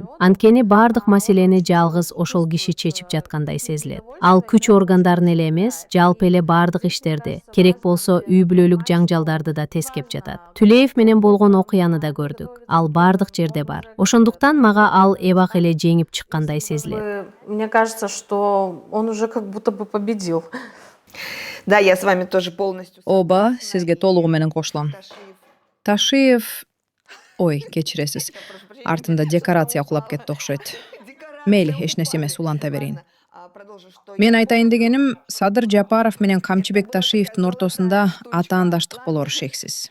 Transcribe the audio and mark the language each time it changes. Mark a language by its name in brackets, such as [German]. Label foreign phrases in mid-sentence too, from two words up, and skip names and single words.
[Kyrgyz] Анткени бардык маселени жалгыз ошол киши чечип жаткандай сезилет. Ал күч органдарын эле эмес, жалпы эле бардык иштерди, керек болсо үй бүлөлүк жаңжалдарды да тескеп жатат. Түлеев менен болгон окуяны да көрдүк. Ал бардык жерде бар. Ошондуктан мага ал эбак эле жеңип чыккандай сезилет. [Russian] Мне кажется, что он уже как будто бы победил. Да, я с вами тоже полностью... [Kyrgyz] Ооба, сизге толугу менен кошулам. Ташиев... Ой, кечиресиз. Артында декорация кулап кетти окшойт. Мейли, эч нерсе эмес, уланта берейин. Мен айтайын дегеним, Садыр Жапаров менен Камчыбек Ташиевдин ортосунда атаандаштык болору шексиз.